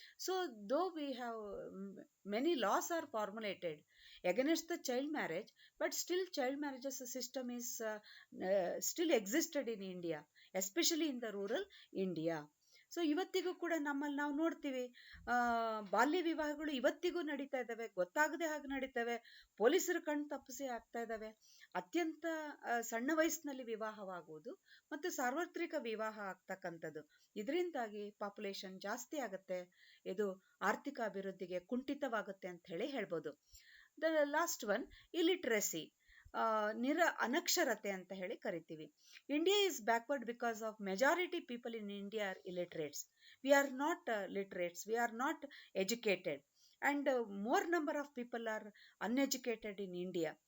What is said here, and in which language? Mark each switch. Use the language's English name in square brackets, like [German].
[English] So though we have many laws are formulated against the child marriage, but still child marriages system is still existed in India, especially in the rural India. [Kannada] So ಇವತ್ತಿಗೂ ಕೂಡ ನಮ್ಮಲ್ಲಿ ನಾವು ನೋಡ್ತೀವಿ, ಬಾಲ್ಯ ವಿವಾಹಗಳು ಇವತ್ತಿಗೂ ನಡೀತಾ ಇದ್ದಾವೆ, ಗೊತ್ತಾಗದೆ ಹಾಗೆ ನಡೀತವೆ, ಪೊಲೀಸರು ಕಣ್ ತಪ್ಪಿಸಿ ಆಗ್ತಾ ಇದ್ದಾವೆ. ಅತ್ಯಂತ ಸಣ್ಣ ವಯಸ್ಸಿನಲ್ಲಿ ವಿವಾಹವಾಗುವುದು ಮತ್ತು ಸಾರ್ವತ್ರಿಕ ವಿವಾಹ ಆಗ್ತಕ್ಕಂಥದ್ದು, ಇದರಿಂದಾಗಿ ಪಾಪ್ಯುಲೇಷನ್ ಜಾಸ್ತಿ ಆಗುತ್ತೆ, ಇದು ಆರ್ಥಿಕ ಅಭಿವೃದ್ಧಿಗೆ ಕುಂಠಿತವಾಗುತ್ತೆ ಅಂತ ಹೇಳ್ಬೋದು. [English] the last one, illiteracy, [Kannada] ಅನಕ್ಷರತೆ ಅಂತ ಕರಿತೀವಿ. [English] India is backward because of majority people in India are illiterates. We are not literates, we are not educated, and more number of people are uneducated in India.